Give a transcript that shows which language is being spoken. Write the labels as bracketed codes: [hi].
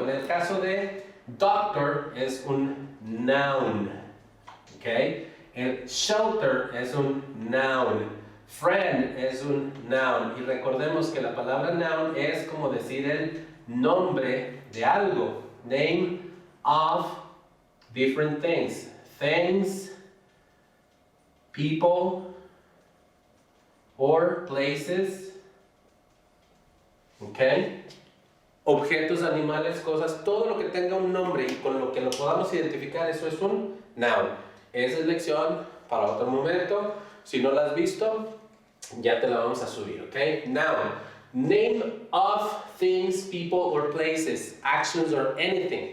[es] En el caso de doctor es un noun, ¿ok? El shelter es un noun. Friend es un noun. Y recordemos que la palabra noun es como decir el nombre de algo. [en] Name of different things. Things, people, or places. ¿Ok? [es] Objetos, animales, cosas, todo lo que tenga un nombre y con lo que lo podamos identificar, eso es un noun. Esa es lección para otro momento. Si no la has visto, ya te la vamos a subir, ¿ok? [en] Noun. Name of things, people, or places, actions, or anything.